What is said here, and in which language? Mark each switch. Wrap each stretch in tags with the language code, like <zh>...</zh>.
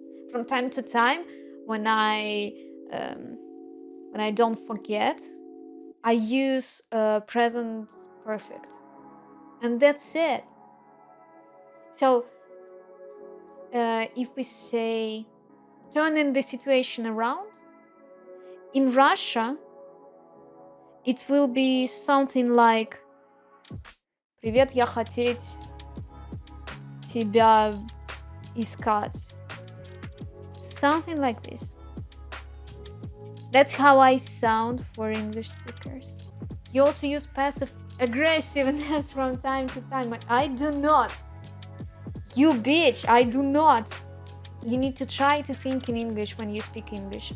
<en>From time to time, when I don't forget, I use present perfect, and that's it. So if we say turning the situation around, in Russia it will be something like</en> <ru>Привет, я хотеть тебя искать.</ru> <en>Something like this. That's how I sound for English speakers. You also use passive aggressiveness from time to time. I do not. You bitch, I do not. You need to try to think in English when you speak English.</en>